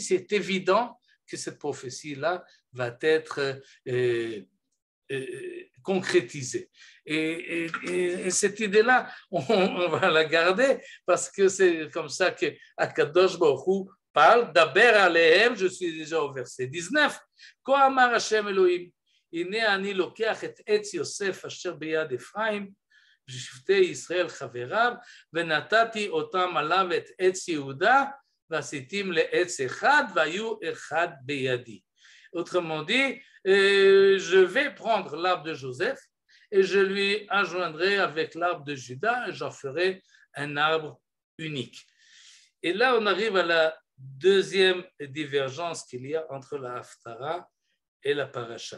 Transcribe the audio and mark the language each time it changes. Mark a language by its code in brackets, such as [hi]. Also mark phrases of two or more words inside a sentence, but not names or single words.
[fr] C'est évident que cette prophétie-là va être concrétisée. Et cette idée-là, on va la garder parce que c'est comme ça que [he] הקדוש ברוך הוא [fr] parle. [he] דבר אליהם, [fr] je suis déjà au verset 19. [he] כה אמר השם אלוהים, הנה אני לוקח את עץ יוסף אשר ביד אפרים, ושבטי ישראל חבריו, ונתתי אותם עליו את עץ יהודה, ועשיתים לעץ אחד, והיו אחד בידי. [fr] Autrement dit, je vais prendre l'arbre de Joseph et je lui adjoindrai avec l'arbre de Juda et j'en ferai un arbre unique. Et là, on arrive à la deuxième divergence qu'il y a entre la Haftara et la Paracha.